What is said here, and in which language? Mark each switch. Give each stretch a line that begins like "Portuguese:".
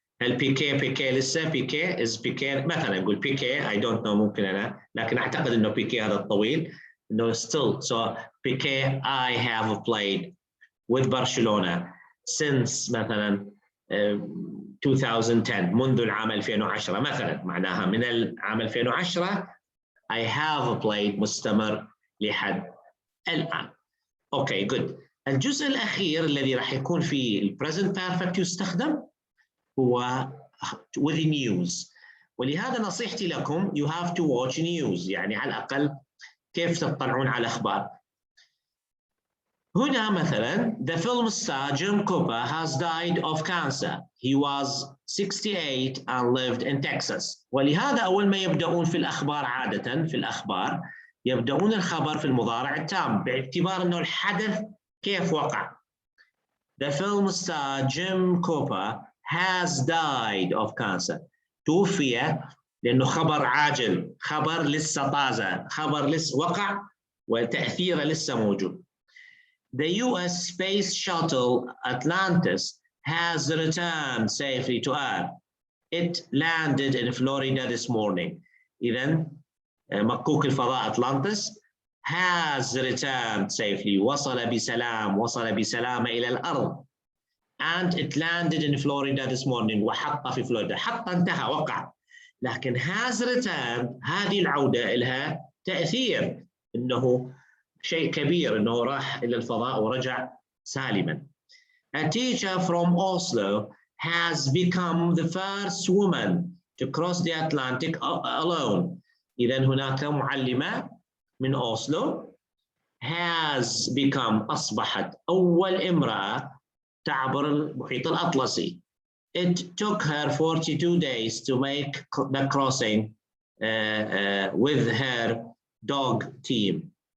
Arabic: هل بيكي لسه؟ بيكي مثلا نقول بيكي
English: I don't know،
Arabic: ممكن أنا، لكن أعتقد إنه بيكي هذا الطويل إنه
English: still. So Piqué I have played with Barcelona since مثلا 2010،
Arabic: منذ العام 2010 مثلا. معناها من العام 2010
English: I have played
Arabic: مستمر لحد الآن. أوكي
English: good.
Arabic: الجزء الأخير الذي راح يكون فيه ال present perfect يستخدم هو with news. ولهذا نصيحتي لكم
English: you have to watch news،
Arabic: يعني على الأقل كيف تطلعون على الأخبار. هنا مثلا
English: the film star Jim Cooper has died of cancer. He was 68 and lived in Texas.
Arabic: ولهذا أول ما يبدأون في الأخبار عادة في الأخبار يبدأون الخبر في المضارع التام باعتبار أنه الحدث كيف وقع.
English: The film star Jim Cooper has died of cancer.
Arabic: توفي لأنه خبر عاجل، خبر لسه طازة، خبر لسه وقع وتأثيره لسه موجود.
English: The US space shuttle Atlantis has returned safely to Earth. It landed in Florida this morning.
Arabic: إذن مكوك الفضاء أطلانتس
English: has returned safely.
Arabic: وصل بسلامة إلى الأرض.
English: And it landed in Florida this morning.
Arabic: وحط في فلوريدا. حط انتهى وقع. لكن
English: has returned
Arabic: هذه العودة لها تأثير إنه شيء كبير، إنه راح إلى الفضاء ورجع سالما.
English: A teacher from Oslo has become the first woman to cross the Atlantic alone.
Arabic: إذن هناك معلمة من أوسلو
English: has become
Arabic: أصبحت أول امرأة تعبر المحيط الأطلسي.
English: It took her 42 days to make the crossing with her dog team.